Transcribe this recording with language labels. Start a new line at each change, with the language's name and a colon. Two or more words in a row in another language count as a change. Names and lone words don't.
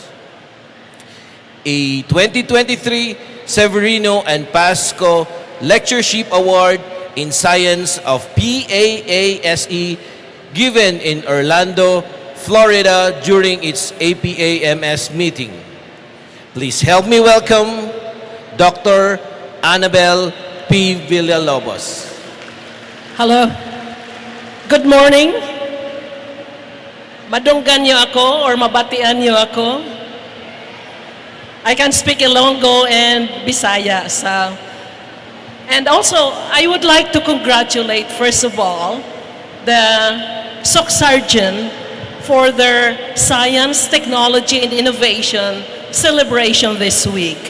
English: A 2023 Severino and Pasco Lectureship Award in Science of PAASE given in Orlando, Florida during its APAMS meeting. Please help me welcome Dr. Annabel P. Villalobos. Hello. Good morning.
Hiligaynon: Madunggan niyo ako or mabatian niyo ako?
English: I can speak Ilonggo and Bisaya. And also, I would like to congratulate, first of all, the SOC Sergeant for their Science, Technology, and Innovation celebration this week.